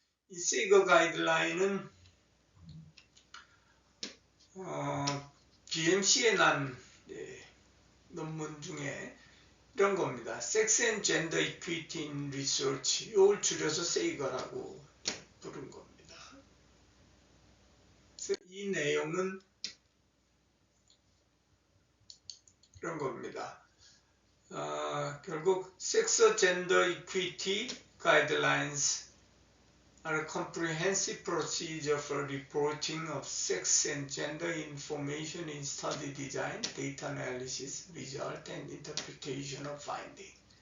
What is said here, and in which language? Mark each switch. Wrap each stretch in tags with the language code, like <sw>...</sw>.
<ko>이 세이거 가이드라인은 BMC에 난 논문 중에 이런 겁니다. Sex and Gender Equity in Research, 이걸 줄여서 세이거라고 부른 겁니다. 그래서 이 내용은 이런 겁니다.</ko> <en>결국 Sex Gender Equity Guidelines are a comprehensive procedure for reporting of sex and gender information in study design, data analysis, result, and interpretation of finding.</en>